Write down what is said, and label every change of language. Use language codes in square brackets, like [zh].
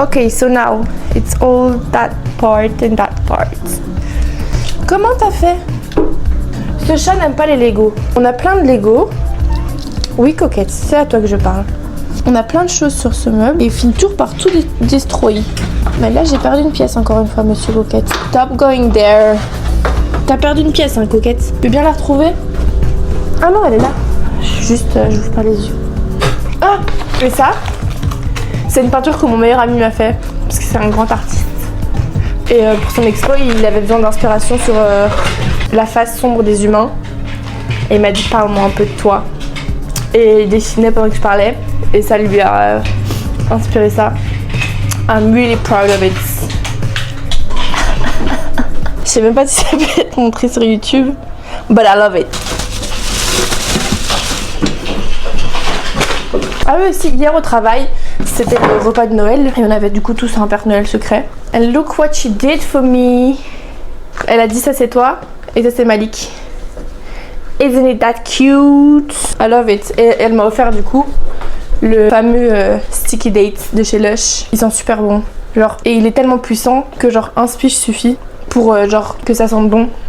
[en] Okay, so now it's all that part and that part. [fr] Comment t'as fait? Ce chat n'aime pas les Lego. On a plein de Lego. Oui, coquette, c'est à toi que je parle. On a plein de choses sur ce meuble et il finit toujours par tout destroyer. Mais là, j'ai perdu une pièce encore une fois, monsieur Coquette. [en] Stop going there. [fr] T'as perdu une pièce, hein, Coquette. Tu peux bien la retrouver? Ah non, elle est là. Juste, j'ouvre pas les yeux. Ah, et ça, c'est une peinture que mon meilleur ami m'a fait. Parce que c'est un grand artiste. Et pour son expo, il avait besoin d'inspiration sur la face sombre des humains. Et il m'a dit parle-moi un peu de toi. Et il dessinait pendant que je parlais. Et ça lui a inspiré ça. [en] I'm really proud of it. [fr] Je sais même pas si ça peut être montré sur YouTube. [en] But I love it. [fr] Ah oui aussi, hier au travail, c'était le repas de Noël. Et on avait du coup tous un Père Noël secret. [en] And look what she did for me. [fr] Elle a dit ça c'est toi et ça c'est Malik. [en] Isn't it that cute? I love it. [fr] Et elle m'a offert du coup le fameux Sticky Date de chez Lush. Ils sont super bons. Genre, et il est tellement puissant que genre un spiche suffit pour genre que ça sente bon.